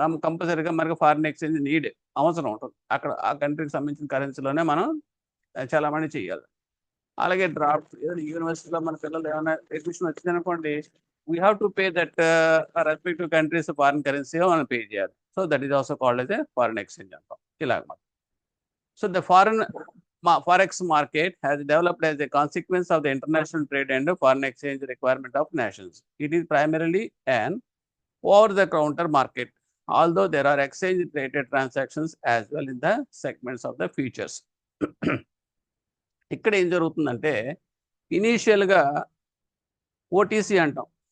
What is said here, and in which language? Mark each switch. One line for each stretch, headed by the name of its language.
Telugu: కంపల్సరీగా మనకి foreign exchange need అవసరం ఉంటుంది. అక్కడ ఆ కంట్రీకి సంబంధించిన కరెన్సీలోనే మనం చాలామంది చేయాలి. అలాగే డ్రాఫ్ట్ ఏదైనా యూనివర్సిటీలో మన పిల్లలు ఏమైనా అడ్మిషన్ వచ్చిందనుకోండి,
English: we have to pay that respective countries foreign currency
Telugu: మనం పే చేయాలి.
English: so that is also called as a foreign exchange
Telugu: అంటాం ఇలాగ.
English: So the forex market has developed as a consequence of the international trade and foreign exchange requirement of nations. It is primarily an over-the-counter market, although there are exchange-traded transactions as well in the segments of the futures.
Telugu: ఇక్కడ ఏం జరుగుతుందంటే ఇనీషియల్గా OTC అంటాం.